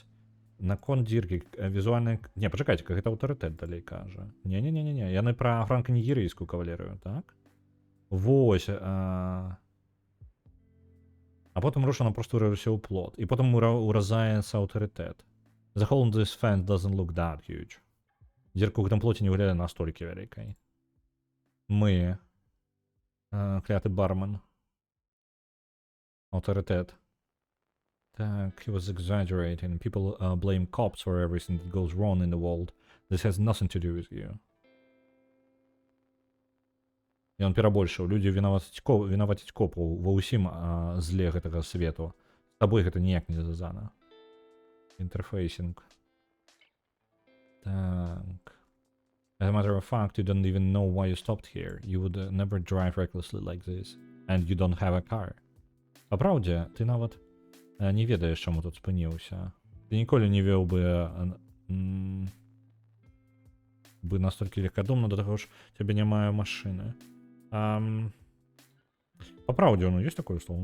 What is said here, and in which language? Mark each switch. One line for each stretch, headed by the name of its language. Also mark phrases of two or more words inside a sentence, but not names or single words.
Belarusian: Наконт дзіркі візуальны... Не, пачакайце, гэта аўтарытэт далей кажа. Не-не-не-не, яны пра франка-нігерыйскую кавалерыю, так? Вось. А потым рушана просто ўрывся ў плот. І потым уразаецца аўтарытэт.
English: The hole in this fence doesn't look that huge.
Belarusian: Дзірка ў гэтым плоце не выглядае настолькі вялікай. Мы. Кляты бармен. Аўтарытэт. Так,
English: he was exaggerating. People blame cops for everything that goes wrong in the world. This has nothing to do with you.
Belarusian: І он перабольшыў. Людзі вінаваціць копаў ва ўсім зле гэтага свету. З табой гэта ніяк не звязана. Інтэрфейсінг. Так.
English: As a matter of fact, you don't even know why you stopped here. You would never drive recklessly like this. And you don't have a car.
Belarusian: Па праўдзе, ты нават не ведаеш, чаму тут спыніўся. Ты ніколі не вёў бы настолькі легкадумна, да таго ж цябе не мае машыны. Па праўдзе, ёсць такое слово?